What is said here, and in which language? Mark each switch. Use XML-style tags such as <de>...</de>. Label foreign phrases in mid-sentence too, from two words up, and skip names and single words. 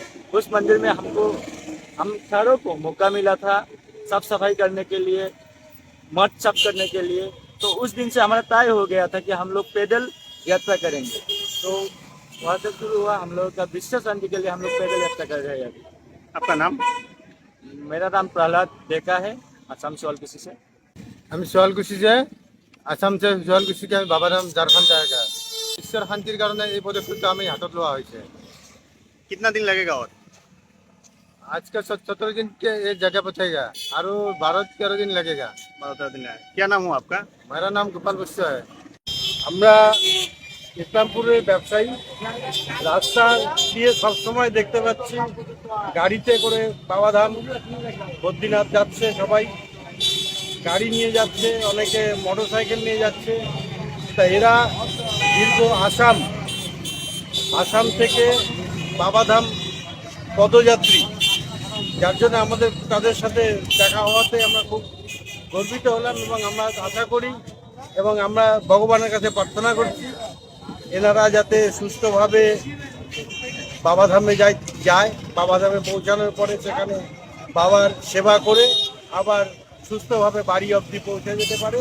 <hi>उस मंदिर में हम चारों को मौका मिला था साफ सफाई करने के लिए, मठ साफ करने के लिए। तो उस दिन से हमारा तय हो गया था कि हम लोग पैदल यात्रा करेंगे। तो वहाँ तक शुरू हुआ। हम लोग का विश्व शांति के लिए हम लोग पैदल यात्रा कर रहे हैं अभी। आपका नाम? मेरा नाम प्रहलाद डेका है, आसाम ज्वालकुशी से।</hi> <as>আমি শুৱালকুছি যে আসাম যে শুৱালকুছিকে আমি বাবাধাম ঝাৰখণ্ড জায়গা ঈশ্বর শান্তির কারণে এই পদক্ষেপটা আমি হাতত লোৱা হৈছে।</as> <hi>कितना दिन लगेगा? और আজকে 17 दिन के ये जगह पहुंचेगा, और 12-13 दिन लगेगा। 12 दिन लगेगा। क्या नाम हुआ आपका? मेरा नाम गोपाल बस्या है।</hi> <bn>আমরা ইসলামপুরের ব্যবসায়ী, রাস্তা দিয়ে সবসময় দেখতে পাচ্ছি গাড়িতে করে বাবাধাম বদ্রীনাথ যাচ্ছে, সবাই গাড়ি নিয়ে যাচ্ছে, অনেকে মোটরসাইকেল নিয়ে যাচ্ছে। তা এরা দীর্ঘ আসাম থেকে বাবাধাম পদযাত্রী, যার জন্য আমাদের তাদের সাথে দেখা হওয়াতে আমরা খুব গর্বিত হলাম, এবং আমরা আশা করি এবং আমরা ভগবানের কাছে প্রার্থনা করছি এনারা যাতে সুস্থভাবে বাবাধামে যায়, বাবাধামে পৌঁছানোর পরে সেখানে বাবার সেবা করে আবার সুস্থভাবে বাড়ি অবধি পৌঁছে যেতে পারে।</bn>